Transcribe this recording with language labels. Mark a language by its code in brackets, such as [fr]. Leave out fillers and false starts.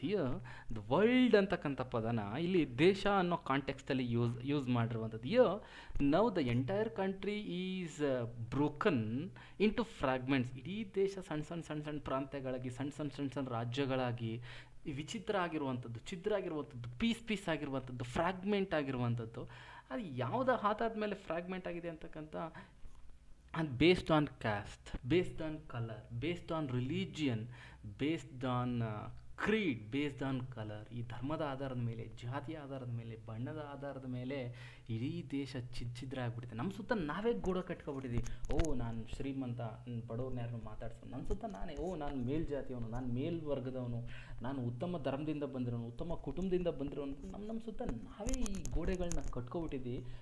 [en] here the world [kn] ಅಂತಕ್ಕಂಥ ಪದನ ಇಲ್ಲಿ ದೇಶ ಅನ್ನೋ ಕಾಂಟೆಕ್ಸ್ಟಲ್ಲಿ ಯೂಸ್ ಮಾಡಿರುವಂಥದ್ದು. [en] Here now the entire country is broken into fragments. [kn] ಇಡೀ ದೇಶ ಸಣ್ಣ ಪ್ರಾಂತ್ಯಗಳಾಗಿ, ಸಣ್ಣ ರಾಜ್ಯಗಳಾಗಿ ವಿಚಿತ್ರ ಆಗಿರುವಂಥದ್ದು, ಛಿದ್ರ ಆಗಿರುವಂಥದ್ದು, ಪೀಸ್ ಆಗಿರುವಂಥದ್ದು, ಫ್ರಾಗ್ಮೆಂಟ್ ಆಗಿರುವಂಥದ್ದು. ಅದು ಯಾವುದೋ ಹಾತಾದ ಮೇಲೆ ಫ್ರಾಗ್ಮೆಂಟ್ ಆಗಿದೆ ಅಂತಕ್ಕಂಥ, [en] and based on caste, based on color, based on religion, based on creed, based on color. [kn] ಈ ಧರ್ಮದ ಆಧಾರದ ಮೇಲೆ, ಜಾತಿಯ ಆಧಾರದ ಮೇಲೆ, ಬಣ್ಣದ ಆಧಾರದ ಮೇಲೆ ಇಡೀ ದೇಶ ಛಿದ್ರ ಆಗಿಬಿಟ್ಟಿದೆ. ನಮ್ಮ ಸುತ್ತ ನಾವೇ ಗೂಡು ಕಟ್ಕೊಬಿಟ್ಟಿದ್ದೀವಿ. ನಾನು ಶ್ರೀಮಂತ, ಬಡವ್ರನ್ನ ಯಾರನ್ನು ಮಾತಾಡ್ಸೋನು, ನನ್ನ ಸುತ್ತ ನಾನೇ, ನಾನು ಮೇಲ್ಜಾತಿಯವನು, ನಾನು ಮೇಲ್ವರ್ಗದವನು, ನಾನು ಉತ್ತಮ ಧರ್ಮದಿಂದ ಬಂದಿರೋನು, ಉತ್ತಮ ಕುಟುಂಬದಿಂದ ಬಂದಿರೋನು, ನಮ್ಮ ಸುತ್ತ ನಾವೇ ಈ ಗೋಡೆಗಳನ್ನ ಕಟ್ಕೊಬಿಟ್ಟಿದ್ದೀವಿ.